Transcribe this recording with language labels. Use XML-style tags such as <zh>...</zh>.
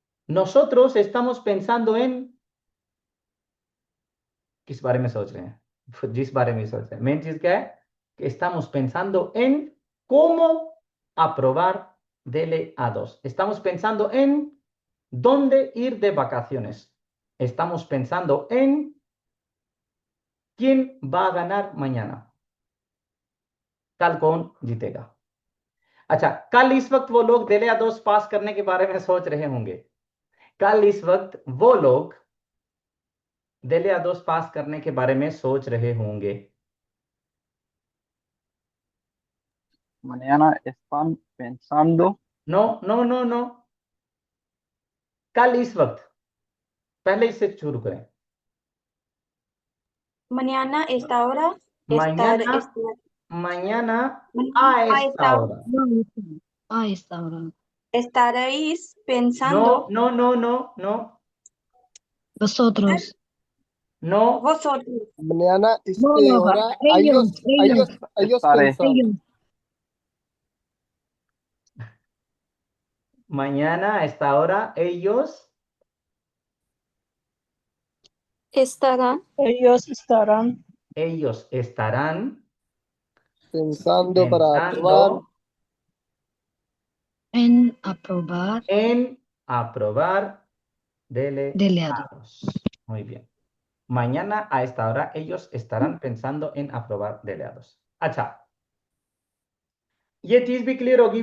<es>nosotros estamos pensando en,</es> <hi>किस बारे में सोच रहे हैं? जिस बारे में सोच रहे हैं. मेन चीज क्या है?</hi> <es>कि estamos pensando en cómo aprobar dele a dos. Estamos pensando en dónde ir de vacaciones. Estamos pensando en quién va a ganar mañana.</es> <hi>कल कौन जीतेगा. अच्छा, कल इस वक्त वो लोग दिले दोस्त पास करने के बारे में सोच रहे होंगे. कल इस वक्त वो लोग दिले दोस्त पास करने के बारे में सोच रहे होंगे.</hi> <es>Mañana están pensando. नो नो नो नो.</es> <hi>कल इस वक्त, पहले इससे शुरू करें.</hi> <es>mañana esta hora. mañana, mañana a esta hora. A esta hora. Estaréis No, pensando. no, no, no, no, Vosotros. no. Vosotros. Mañana No, hora. ellos. Ellos pensando. Ellos. Mañana a esta hora ellos Estarán. ellos estarán Pensando para pensando aprobar. En aprobar en aprobar Deleados. Muy bien. Mañana a esta hora ellos estarán pensando en aprobar delegados.</es> <hi>अच्छा, ये चीज भी clear होगी।</hi>